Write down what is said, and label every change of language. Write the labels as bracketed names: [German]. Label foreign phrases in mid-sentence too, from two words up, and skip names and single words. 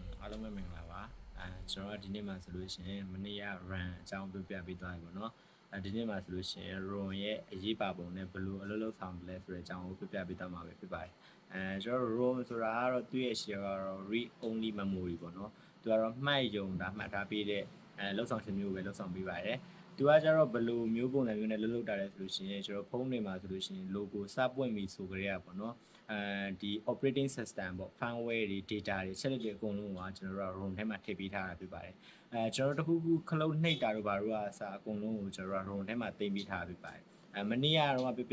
[Burmese] အားလုံးပဲမင်္ဂလာပါကျွန်တော်ကဒီနေ့မှာဆိုလို့ရှိရင်မနေ့က run အကြောင်းပြပြပေးသွားပြီပေါ့နော်ဒီနေ့မှာဆိုလို့ရှိရင် ROM ရဲ့အရေးပါပုံနဲ့ဘယ်လိုအလုပ်လုပ်ဆောင်လဲဆိုတဲ့အကြောင်းကိုပြပြပေးသွားမှာပဲဖြစ်ပါတယ်ကျွန်တော် ROM ဆိုတာကတော့သူ့ရဲ့ share ကတော့ [English] read only memory [Burmese] ပေါ့နော်သူကတော့မှတ်ယုံတာ မှတ်ထားပေးတဲ့လုပ်ဆောင်ခြင်းမျိုးပဲလုပ်ဆောင်ပေးပါတယ်သူကကျတော့ဘယ်လိုမျိုးပုံစံမျိုးနဲ့လှုပ်တာလဲဆိုလို့ရှိရင်ကျွန်တော်ဖုန်းတွေမှာဆိုလို့ရှိရင် logo စပွင့်ပြီဆိုကြရပါတော့ဒီ [English] operating system [Burmese] ပေါ့ firmware တွေ data တွေချက်လက်တွေအကုန် လုံးကကျွန်တော်တို့က ROM ထဲမှာထည့်ပေးထားတာဖြစ်ပါတယ်ကျွန်တော်တို့တစ်ခုခုခလုတ်နှိပ်တာတို့ဘာတို့ကအစားအကုန်လုံးကိုကျွန်တော်တို့ ROM ထဲမှာသိမ်းပေးထားဖြစ်ပါတယ်မနေ့ကတော့ပြပြ